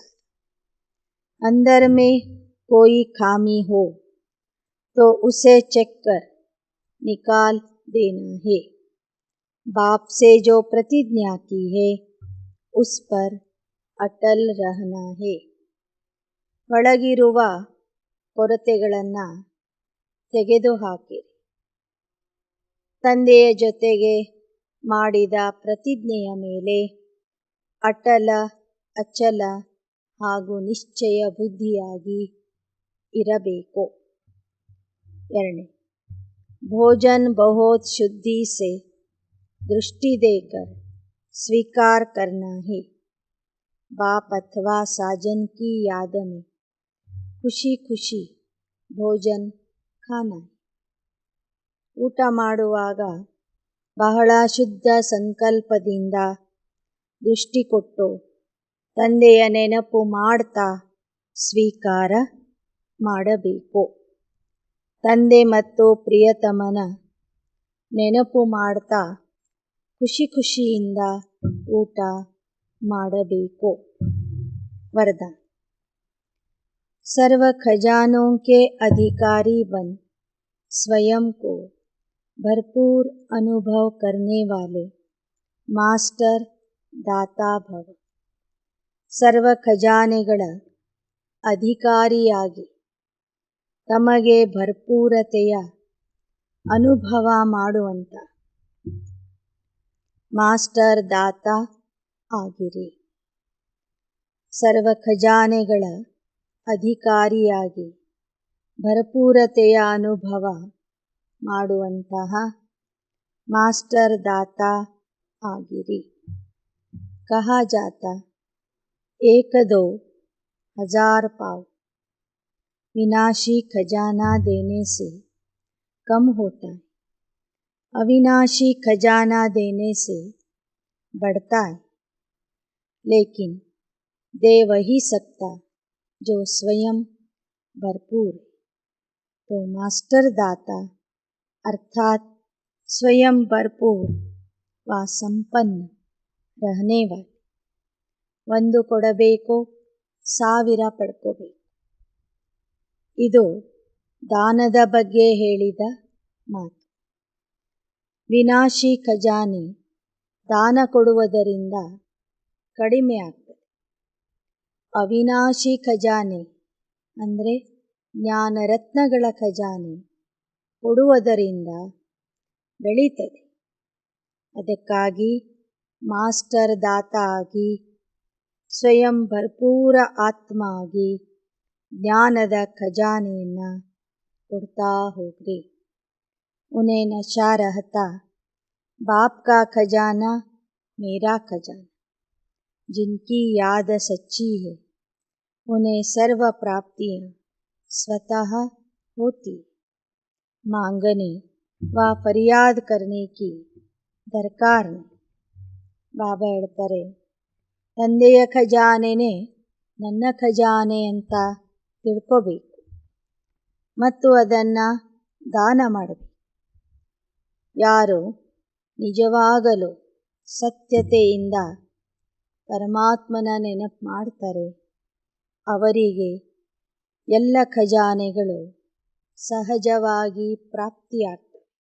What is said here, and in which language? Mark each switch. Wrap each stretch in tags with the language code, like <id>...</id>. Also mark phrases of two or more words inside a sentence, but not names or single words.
<hi>अंदर में कोई खामी हो तो उसे चेक कर निकाल देना है। बाप से जो प्रतिज्ञा की है उस पर अटल रहना है।</hi> <kn>ಒಳಗಿರುವ ಕೊರತೆಗಳನ್ನು ತೆಗೆದುಹಾಕಿರಿ. ತಂದೆಯ ಜೊತೆಗೆ ಮಾಡಿದ ಪ್ರತಿಜ್ಞೆಯ ಮೇಲೆ ಅಟಲ, ಅಚಲ ಹಾಗೂ ನಿಶ್ಚಯ ಬುದ್ಧಿಯಾಗಿ ಇರಬೇಕು. 2.</kn> <hi>भोजन बहुत शुद्धि से दृष्टि देकर स्वीकार करना है. बाप अथवा साजन की याद में खुशी खुशी भोजन खाना.</hi> <kn>ಊಟ ಮಾಡುವಾಗ ಬಹಳ ಶುದ್ಧ ಸಂಕಲ್ಪದಿಂದ ದೃಷ್ಟಿ ಕೊಟ್ಟು ತಂದೆಯ ನೆನಪು ಮಾಡ್ತಾ ಸ್ವೀಕಾರ ಮಾಡಬೇಕು. ತಂದೆ ಮತ್ತು ಪ್ರಿಯತಮನ ನೆನಪು ಮಾಡ್ತಾ ಖುಷಿ ಖುಷಿಯಿಂದ ಊಟ ಮಾಡಬೇಕು.</kn> <hi>वरदान। सर्व खजानों के अधिकारी बन स्वयं को भरपूर अनुभव करने वाले मास्टर दाता भव.</hi> <kn>ಸರ್ವ ಖಜಾನೆಗಳ ಅಧಿಕಾರಿಯಾಗಿ ತಮಗೆ ಭರ್ಪೂರತೆಯ ಅನುಭವ ಮಾಡುವಂತ ಮಾಸ್ಟರ್ ದಾತಾ ಆಗಿರಿ. ಸರ್ವ ಖಜಾನೆಗಳ ಅಧಿಕಾರಿಯಾಗಿ ಭರಪೂರತೆಯ ಅನುಭವ ಮಾಡುವಂತಹ ಮಾಸ್ಟರ್ ದಾತಾ ಆಗಿರಿ.</kn> <hi>कहा जाता 1-2 हजार पाव विनाशी खजाना देने से कम होता है, अविनाशी खजाना देने से बढ़ता है. लेकिन दे वही सकता जो स्वयं भरपूर है. तो मास्टर दाता अर्थात स्वयं भरपूर व संपन्न रहने वाले.</hi> <kn>ಒಂದು ಕೊಡಬೇಕು, 1000 ಪಡ್ಕೋಬೇಕು. ಇದು ದಾನದ ಬಗ್ಗೆ ಹೇಳಿದ ಮಾತು. ವಿನಾಶಿ ಖಜಾನೆ ದಾನ ಕೊಡುವುದರಿಂದ ಕಡಿಮೆ ಆಗ್ತದೆ. ಅವಿನಾಶಿ ಖಜಾನೆ ಅಂದರೆ ಜ್ಞಾನರತ್ನಗಳ ಖಜಾನೆ ಕೊಡುವುದರಿಂದ ಬೆಳೀತದೆ. ಅದಕ್ಕಾಗಿ ಮಾಸ್ಟರ್ ದಾತಾ ಆಗಿ ಸ್ವಯಂ ಭರ್ಪೂರ ಆತ್ಮ ಆಗಿ ಜ್ಞಾನದ ಖಜಾನೆಯನ್ನು ಕೊಡ್ತಾ ಹೋಗ್ರಿ.</kn> <hi>उन्हें नशा रहता बाप का खजाना मेरा खजाना. जिनकी याद सच्ची है उन्हें सर्व प्राप्तियाँ स्वतः होती. मांगने व फरियाद करने की दरकार नहीं.</hi> <kn>ಬಾಬಾ ಹೇಳ್ತಾರೆ, ತಂದೆಯ ಖಜಾನೆನೇ ನನ್ನ ಖಜಾನೆ ಅಂತ ತಿಳ್ಕೋಬೇಕು ಮತ್ತು ಅದನ್ನು ದಾನ ಮಾಡಬೇಕು. ಯಾರು ನಿಜವಾಗಲೂ ಸತ್ಯತೆಯಿಂದ ಪರಮಾತ್ಮನ ನೆನಪು ಮಾಡ್ತಾರೆ ಅವರಿಗೆ ಎಲ್ಲ ಖಜಾನೆಗಳು ಸಹಜವಾಗಿ ಪ್ರಾಪ್ತಿಯಾಗ್ತವೆ.</kn>